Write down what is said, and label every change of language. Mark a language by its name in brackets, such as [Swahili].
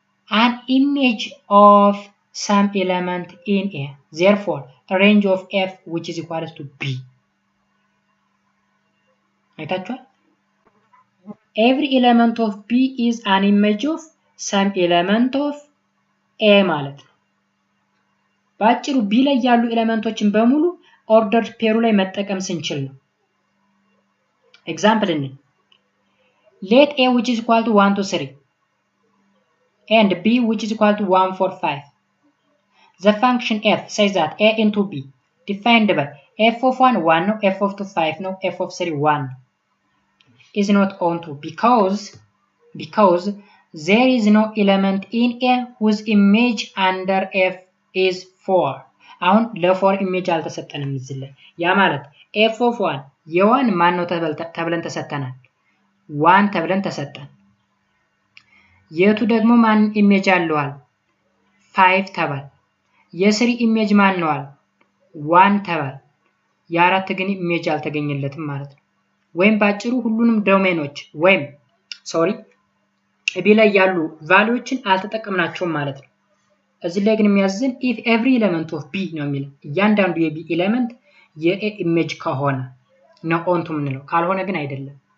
[English] an image of some element in a therefore a range of f which is equal to b [Amharic] አይታችኋል [English] every element of b is an image of some element of a [Amharic] ማለት ነው ባጭሩ ቢ ላይ ያሉ ኤሌመንቶችን በሙሉ ኦርደርድ ፔሩ ላይ መጠቀም ስንችል ነው። ኤግዛምፕል እንይ። [English] let a which is equal to 1 to 3 and b which is equal to 1 4 5. The function f says that a into b defined by f of 1 1 [Amharic] ነው, [English] f of 2 5 ነው, f of 3 1 is not onto because there is no element in a whose image under f is 4. [Amharic] አሁን ለ4 ኢሜጅ አልተሰጠንም እዚህ ላይ። ያ ማለት f of 1 የ1 ማን ነው ተብለን ተሰጠናል? 1 ተብለን ተሰጠን። የቱ ደግሞ ማን ኢሜጅ አለዋል? 5 ተባል። የ3 ኢሜጅ ማን ነው? 1 ተባል። የ4 ግን ኢሜጅ አልተገኘለትም ማለት ነው። ወይም ባጭሩ ሁሉንም ዶሜኖች ወይም ቢ ላይ ያሉ ቫልዩዎችን አልተጠቀምናቸውም ማለት ነው። እዚህ ላይ ግን የሚያዝን [English] if every element of b [Amharic] ነው የሚለው እያንዳንዱ የቢ ኤሌመንት የኤ ኢሜጅ ከሆነ ነው ኦንቱ ምንለው፣ ካልሆነ ግን አይደለም።